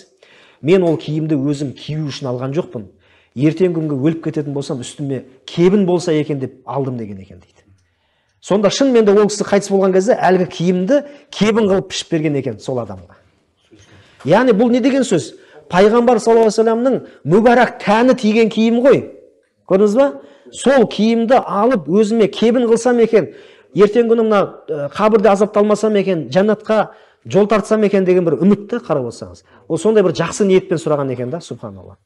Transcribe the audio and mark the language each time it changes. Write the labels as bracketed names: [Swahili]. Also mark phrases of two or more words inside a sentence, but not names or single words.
[Kazakh] Мен ол киімді өзім кию үшін алған жоқпын. Ертең күнге өліп кететін болсам, үстіме кебін болса екен деп алдым деген екен дейді. Сонда шынымен де ол кісі қайтыс болған кезде әлгі киімді кебін қылып пішіп берген екен сол адамға. Яғни бұл не деген сөз? Пайғамбар [Arabic] صلى الله عليه وسلم [Kazakh] мүбәрак тәні тиген киім ғой. Көрдіңіз ба? Сол киімді алып өзіме кебін қылсам екен, ертең күні мына қабірде азапталмасам екен, жәннатқа жол тартсам екен деген бір үмітті қарап отырсаңыз. Ол сондай бір жақсы ниетпен сұраған екен да, субханалла.